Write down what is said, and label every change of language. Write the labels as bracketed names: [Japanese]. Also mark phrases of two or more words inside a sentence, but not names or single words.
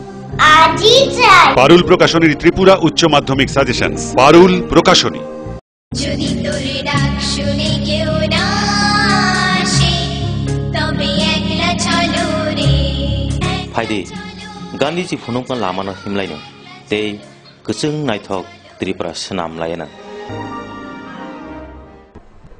[Bangla] পারুল প্রকাশনীর ত্রিপুরা উচ্চ মাধ্যমিক সাজেশনস। পারুল প্রকাশনী। যদি তোর ডাক শুনে কেউ না আসে, তবে একলা চলো রে। [Kok Borok] ফাইদে গান্ধীজি फुनुंगन लामानो हिमलायनो तै गोजों नायथक त्रिपुरा सोनामलायना।